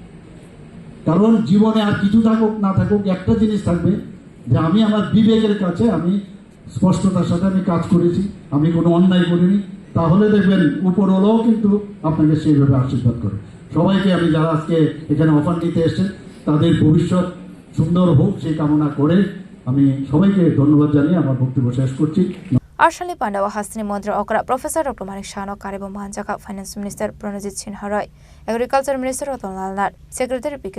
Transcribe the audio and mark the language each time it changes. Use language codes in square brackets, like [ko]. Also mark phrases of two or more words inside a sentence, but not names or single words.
[bn] কারণ জীবনে আর কিছু থাকুক না থাকুক একটা জিনিস থাকবে যে আমি আমার বিবেকের কাছে আমি স্পষ্টতার সাথে আমি কাজ করেছি আমি কোনো অন্যায় করিনি তাহলে দেখবেন উপরওয়ালাও কিন্তু আপনাকে সেইভাবে আশীর্বাদ করে সবাইকে আমি যারা আজকে এখানে অফার নিতে এসেছেন তাদের ভবিষ্যৎ সুন্দর হোক সেই কামনা করে আমি সবাইকে ধন্যবাদ জানিয়ে আমার বক্তব্য শেষ করছি [trp] Arshali Pandawa Hasini Mantri Okra Professor Dr. Manik Shano Karibo Manjaka Finance Minister Pranajit Sinharoy Agriculture Minister Ratan Lalnat Secretary P.K.